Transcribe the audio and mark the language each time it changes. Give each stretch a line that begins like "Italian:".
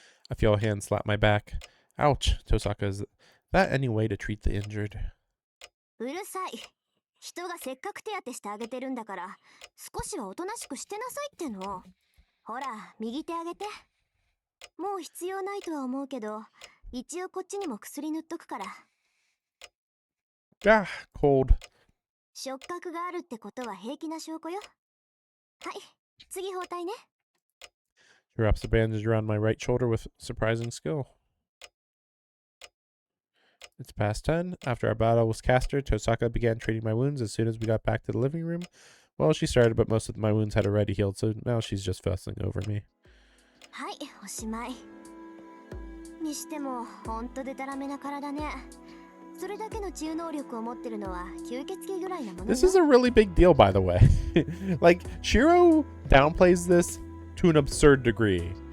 English: I feel a hand slap my back. Ouch, Tosaka. Is that any way to treat the injured?
Japanese: うるさい。人がせっかく手当てしてあげてるんだから、少しはおとなしくしてなさいっての。ほら、右手あげて。もう必要ないとは思うけど、一応こっちにも薬塗っとくから。
English: Ah, cold.
Japanese: 触覚があるってことは平気な証拠よ。はい、次包帯ね。
English: She wraps the bandage around my right shoulder with surprising skill. It's past 10. After our battle with Castor, Tosaka began treating my wounds as soon as we got back to the living room. Well, she started, but most of my wounds had already healed, so now she's just fussing over me.
Japanese: はい、おしまい。にしても、ほんとでたらめな体ね。それだけの治癒能力を持ってるのは吸血鬼ぐらいなものよ。
English: This is a really big deal, by the way. Like, Shiro downplays this to an absurd degree.